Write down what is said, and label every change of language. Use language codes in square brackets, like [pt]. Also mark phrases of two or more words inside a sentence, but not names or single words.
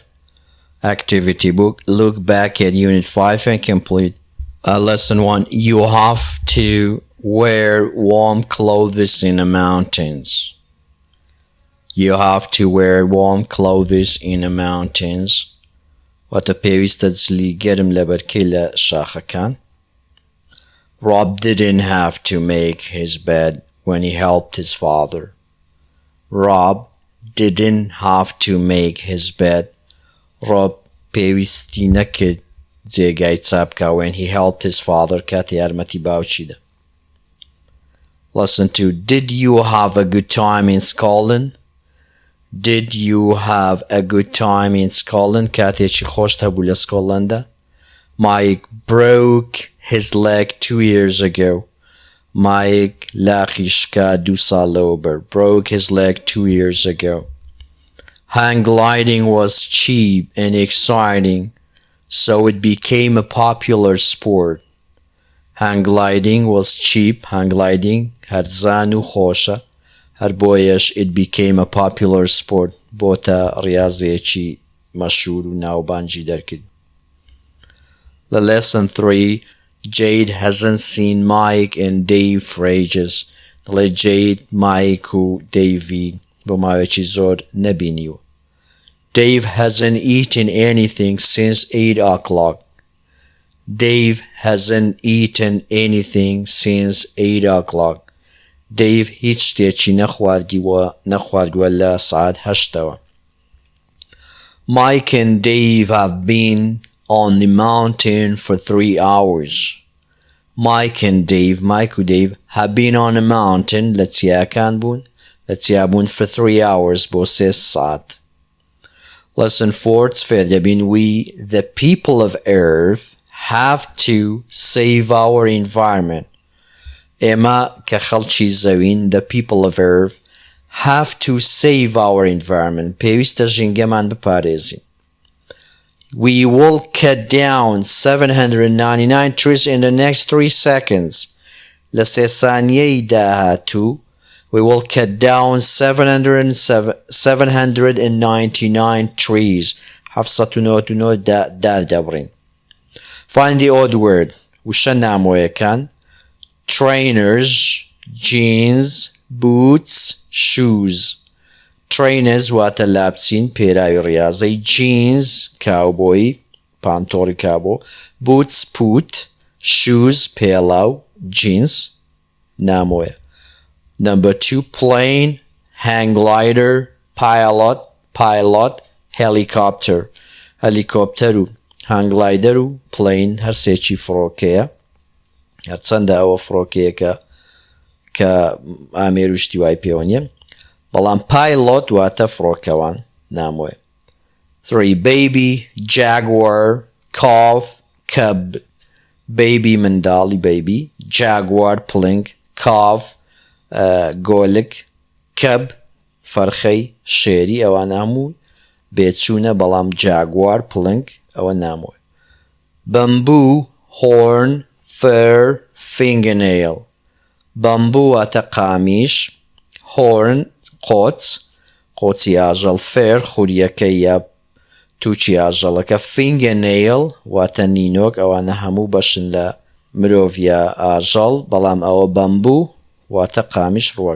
[en] Activity book. Look back at Unit 5 and complete. Lesson 1. You have to wear warm clothes in the mountains. You have to wear warm clothes in the mountains. [ckb] واتە پێویستە جلی گەرم لەبەرکەی لە شاخەکان. [en] Rob didn't have to make his bed when he helped his father. Rob didn't have to make his bed. [ckb] Rob پێویستی نەکرد جێگای چاک بکات [en] when he helped his father [ckb] کاتی یارمەتی باوکیدا. [en] Lesson 2. Did you have a good time in Scotland? Did you have a good time in Scotland? [ckb] کاتێکی خۆشت هەبوو لە سکۆتلەندا. [en] Mike broke his leg 2 years ago. [ckb] Mike لاقی شکا 2 ساڵ لەوبەر. [en] Broke his leg 2 years ago. Hang gliding was cheap and exciting, so it became a popular sport. Hang gliding was cheap. Hang gliding [ckb] هەرزان و خۆشە. هەر بۆیەش [en] it became a popular sport. [ckb] بۆتە ڕاضیەکی مەشهور و ناوبانگی دەرکرد. [en] The lesson 3. Jade hasn't seen Mike and Dave for ages. [ckb] دەڵێ Jade Mike و Davey بۆ ماوەیەکی زۆر نەبینیوە. [en] Dave hasn't eaten anything since 8 o'clock. Dave hasn't eaten anything since 8 o'clock. [ckb] Dave هیچ شتێکی نەخواردووە لە ساعت 8ەوە. [en] Mike and Dave have been on the mountain for 3 hours. Mike and Dave have been on a mountain [ckb] لە چیاکان بوون [en] for 3 hours [ckb] بۆ 3 ساعت. [en] Lesson 4. We, the people of Earth, have to save our environment. [ckb] ئێمە کە خەڵکی زەوین, [en] the people of Earth, have to save our environment. [ckb] پێویستە ژینگەمان بپارێزین. [en] We will cut down 799 trees in the next 3 seconds. [ckb] لە 3 سانیەی داهاتوو [en] we will cut down 799 trees. 799 دابڕین. Find the odd word. [ckb] وشە نامۆیەکان. [en] Trainers, jeans, boots, shoes. [ckb] Trainers واتە لابسین پێراوی ڕاضەی. Jeans کاوبۆی پانتۆڕی کابۆ. Boots پووت. Shoes پێڵاو. Jeans نامۆیە. Number 2. [en] Plane, hang glider, pilot, helicopter. [ckb] Helicopter و [en] hang glider [ckb] و plane هەرسێکی فڕۆکەیە. هەرچەندە ئەوە فڕۆکەیەکە کە ئامێر و شتی وای پێوە نییە. بەڵام pilot واتە فڕۆکەوان نامۆیە. 3. [en] Baby, jaguar, calf, cub. [ckb] Baby منداڵی baby. Jaguar پڵنگ. Calf گۆلک. cub فەرخەی شێری. ئەوان هەموو بێچوونە بەڵام jaguar پڵنگ ئەوە نامۆیە. [en] Bamboo, horn, fur, fingernail. [ckb] Bamboo واتە قامیش. Horn قۆچی ئاژەڵ. Fur خوریەکەی یا تووچی ئاژەڵەکە. Fingernail واتە نینۆک. ئەوانە هەموو بەشن لە مرۆڤە ئاژەڵ بەڵام ئەوە bamboo واتە قامیش ڕووەک.